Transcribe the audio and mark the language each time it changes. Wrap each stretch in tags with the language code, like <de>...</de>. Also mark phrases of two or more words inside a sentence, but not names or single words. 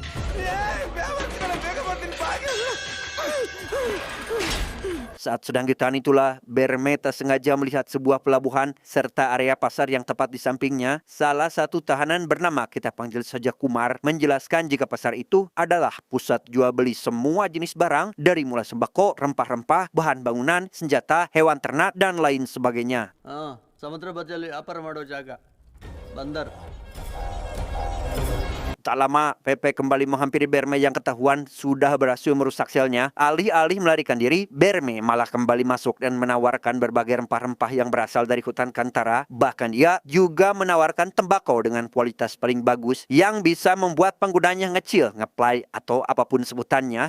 <id>Saat sedang ditahan itulah, Berme tak sengaja melihat sebuah pelabuhan serta area pasar yang tepat di sampingnya. Salah satu tahanan bernama, kita panggil saja Kumar, menjelaskan jika pasar itu adalah pusat jual beli semua jenis barang dari mulai sembako, rempah-rempah, bahan bangunan, senjata, hewan ternak, dan lain sebagainya.</id> <kn>ಸಮುದ್ರ ಬದಿಯಲ್ಲಿ ವ್ಯಾಪಾರ ಮಾಡೋ ಜಾಗ ಬಂದರ್.</kn> <id>Tak lama, Pepe kembali menghampiri Berme yang ketahuan sudah berhasil merusak selnya. Alih-alih melarikan diri, Berme malah kembali masuk dan menawarkan berbagai rempah-rempah yang berasal dari hutan Kantara. Bahkan dia juga menawarkan tembakau dengan kualitas paling bagus yang bisa membuat penggunanya ngecil, ngeplay, atau apapun sebutannya.</id>